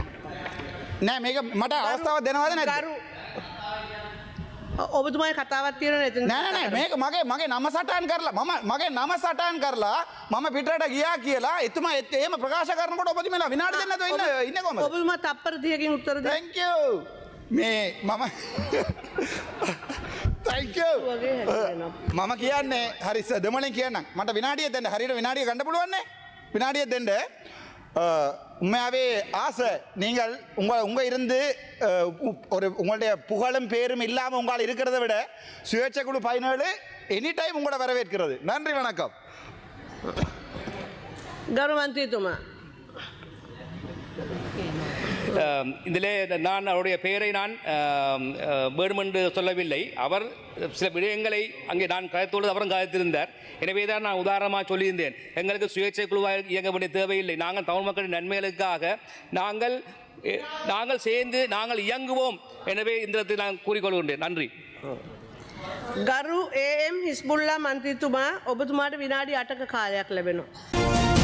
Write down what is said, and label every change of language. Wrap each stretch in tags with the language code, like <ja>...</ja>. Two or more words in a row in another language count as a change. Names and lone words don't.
<si>නෑ මේක මට අවස්ථාවක් දෙනවද නැද්ද? ඔබතුමාගේ කතාවක් තියෙනවා නේද? නෑ මේක මගේ නම සටහන් කරලා මගේ නම සටහන් කරලා මම පිටරට ගියා කියලා එතුමා එහෙම ප්‍රකාශ කරනකොට ඔබතුමාලා විනාඩි දෙන්න නැතුව ඉන්නේ කොහමද? ඔබතුමා තප්පර 30කින් උත්තර දෙන්න.</si> <en>Thank you.</en> <si>මේ මම</si> <en>Thank you.</en> <si>මම කියන්නේ හරි දෙමළෙන් කියන්නම්. මට විනාඩියක් දෙන්න. හරියට විනාඩිය ගන්න පුළුවන් නේ?</si> <ta>வினாடியை தெண்டு உண்மையாகவே ஆசை நீங்கள் உங்கள் இருந்து ஒரு உங்களுடைய புகழும் பேரும் இல்லாமல் உங்களால் இருக்கிறத விட சுயேட்சை குழு 17</ta> <en>any time</en> <ta>உங்களோட வரவேற்கிறது. நன்றி, வணக்கம்.</ta> <si>ගරු මන්ත්‍රීතුමා</si> <ta>இதிலே நான் அவருடைய பெயரை நான் வேண்டுமென்று சொல்லவில்லை. அவர் சில விடயங்களை அங்கே நான் கதைத்தோடு அவரும் கதைத்திருந்தார். எனவே தான் நான் உதாரணமாக சொல்லியிருந்தேன், எங்களுக்கு சுயேட்சை குழுவாக இயங்க வேண்டிய தேவையில்லை. நாங்கள் தமிழ் மக்களின் நன்மைகளுக்காக நாங்கள் சேர்ந்து நாங்கள் இயங்குவோம். எனவே இந்த இடத்தில் நான் கூறிக்கொள்கின்றேன். நன்றி.</ta> <si>ගරු AM හිස්බුල්ලා මන්ත්‍රීතුමා ඔබතුමාට විනාඩි 8ක කාලයක් ලැබෙනවා.</si>